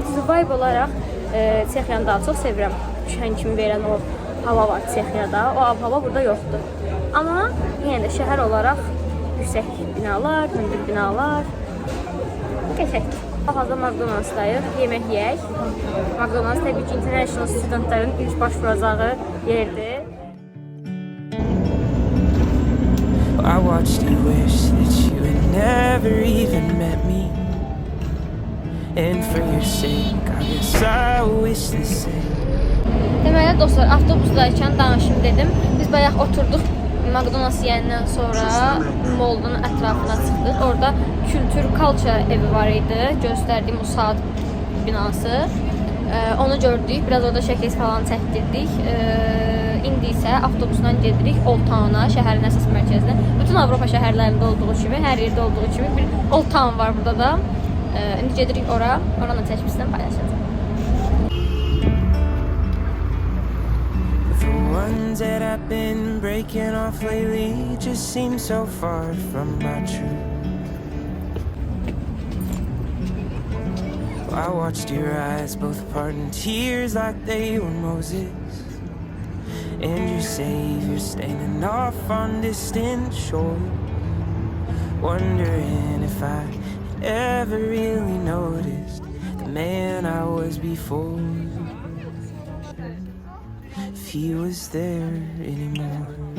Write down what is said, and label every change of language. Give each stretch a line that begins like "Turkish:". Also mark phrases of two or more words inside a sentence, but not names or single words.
Azerbaijani: Düzdür, vibe olaraq Çexiyanı daha çox sevirəm. Düşən kimi verən o hava var Çexiyada, o hava burada yoxdur. Amma yenə də şəhər olaraq yüksək binalar, hündür binalar qəşəngdir. Hal-hazırda McDonald's-dayıq, yemək yeyək. McDonald's təbii ki,
English: international studentların
Azerbaijani: ilk başvuracağı yerdir.
English: I watched you wish that you had never even met me, and for your sake I guess I wish the same.
Azerbaijani: Deməli dostlar, avtobusdaykən danışım dedim. Biz bayaq oturduq McDonald's yeyəndən sonra Moldun ətrafına çıxdıq. Orada Kültür Culture evi var idi. Göstərdiyim o saat binası. Onu gördük. Biraz orada şəkil falan çəkdirdik. İndi isə avtobusdan gedirik Old Town-a, şəhərin əsas mərkəzinə. Bütün Avropa şəhərlərində olduğu kimi, hər yerdə olduğu kimi bir Old Town var burada da. İndi gedirik ora. Oranın çəkməsindən paylaşacağım.
English: Ones that I've been breaking off lately just seem so far from my truth. I watched your eyes both part in tears like they were Moses, and your savior standing off on distant shore, wondering if I had ever really noticed the man I was before, if he was there anymore.